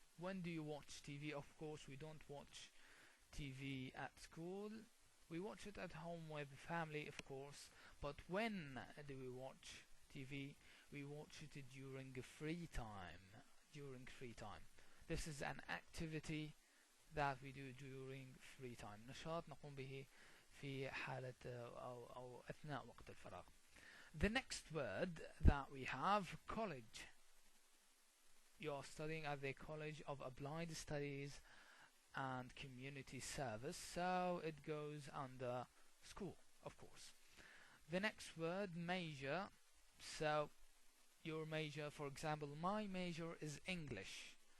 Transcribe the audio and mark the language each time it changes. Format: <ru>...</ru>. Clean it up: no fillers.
<en>When do you watch TV? Of course, we don't watch TV at school. We watch it at home with family, of course. But when do we watch TV? We watch it during free time. During free time. This is an activity that we do during free time.</en> <ar>نشاط نقوم به في حالة أو أثناء وقت الفراغ.</ar> <en>The next word that we have, college. You are studying at the College of Applied Studies and Community Service, so it goes under school, of course. The next word, major. So your major, for example, my major is English.</en>